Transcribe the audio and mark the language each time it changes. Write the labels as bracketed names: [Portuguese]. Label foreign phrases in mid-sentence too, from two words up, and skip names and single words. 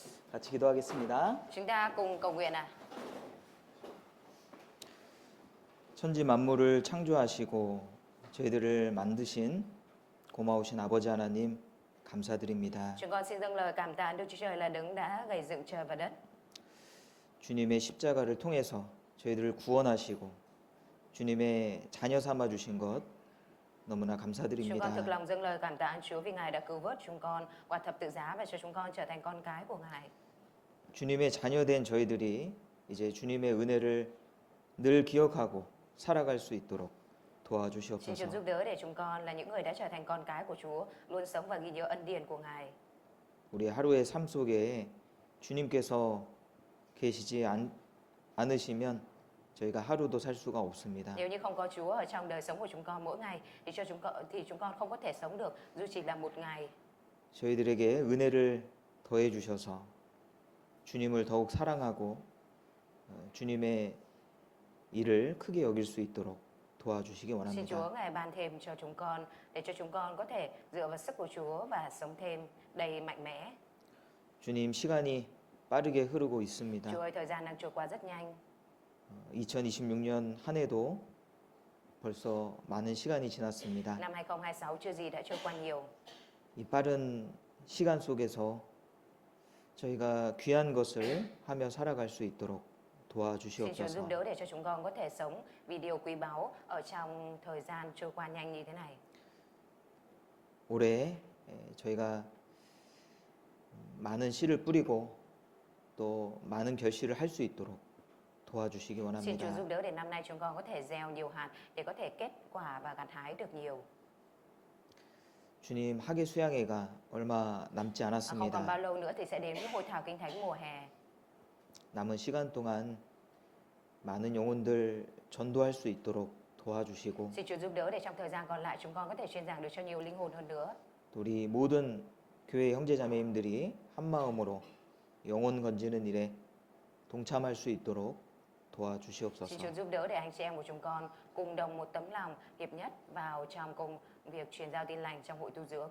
[Korean] 같이 기도하겠습니다. [Vietnamese] Chúng ta cùng cầu nguyện ạ. [Korean] 천지 만물을 창조하시고 저희들을 만드신 고마우신 아버지 하나님 감사드립니다. [Vietnamese] Chúng con xin dâng lời cảm tạ Đức Chúa Trời là đấng đã gây dựng trời và đất. [Korean] 주님의 십자가를 통해서 저희들을 구원하시고 주님의 자녀 삼아 주신 것 너무나 [Vietnamese] Chúng con [Korean] 감사드립니다. [Vietnamese] thực lòng dâng lời cảm tạ ơn Chúa vì Ngài đã cứu vớt chúng con qua thập tự giá và cho chúng con trở thành con cái của Ngài. [Korean] 주님의 자녀된 저희들이 이제 주님의 은혜를 늘 기억하고 살아갈 수 있도록 [Vietnamese] Xin Chúa [Korean] 도와주시옵소서. [Vietnamese] giúp đỡ để chúng con là những người đã trở thành con cái của Chúa, luôn sống và ghi nhớ ân điển của Ngài. [Korean] 우리 하루의 삶 속에 주님께서 계시지 않으시면 저희가 하루도 살 수가 없습니다. [Vietnamese] Nếu như không có Chúa ở trong đời sống của chúng con mỗi ngày thì chúng con không có thể sống được dù chỉ là một ngày. [Korean] 저희들에게 은혜를 더해 주셔서 주님을 더욱 사랑하고 주님의 일을 크게 여길 수 있도록 도와주시기 [Vietnamese] Xin [Korean] 원합니다. [Vietnamese] Chúa Ngài ban thêm cho chúng con để cho chúng con có thể dựa vào sức của Chúa và sống thêm đầy mạnh mẽ. [Korean] 주님 시간이 빠르게 흐르고 있습니다. [Vietnamese] Chúa ơi, thời gian đang trôi qua rất nhanh. [Korean] 2026년 한 해도 벌써 많은 시간이 지났습니다. [Vietnamese] Năm 2026 chưa gì đã trôi qua nhiều. [Korean] 이 빠른 시간 속에서 저희가 귀한 것을 하며 살아갈 수 있도록 [Vietnamese] Xin Chúa giúp [Korean] 도와주시옵소서. [Vietnamese] đỡ để cho chúng con có thể sống vì điều quý báu ở trong thời gian trôi qua nhanh như thế này. [Korean] 올해 저희가 많은 씨를 뿌리고 또 많은 결실을 할 수 있도록 도와주시기 [Vietnamese] Xin Chúa [Korean] 원합니다. [Vietnamese] giúp đỡ để năm nay chúng con có thể gieo nhiều hạt để có thể kết quả và gặt hái được nhiều. [Korean] 주님 학예 수양회가 얼마 남지 [Vietnamese] Không còn bao [Korean] 않았습니다. [Vietnamese] lâu nữa thì sẽ đến với hội thảo kinh thánh mùa hè. [Korean] 남은 시간 동안 많은 영혼들 전도할 수 있도록 도와주시고 [Vietnamese] Xin Chúa giúp đỡ để trong thời gian còn lại chúng con có thể truyền giảng được cho nhiều linh hồn hơn nữa. [Korean] 또 우리 모든 교회 형제자매님들이 한 마음으로 영혼 건지는 일에 동참할 수 있도록 [Vietnamese] Xin [Korean] 도와주시옵소서. [Vietnamese] Chúa giúp đỡ để anh chị em của chúng con cùng đồng một tấm lòng hiệp nhất vào trong công việc truyền giao tin lành trong hội tu dưỡng.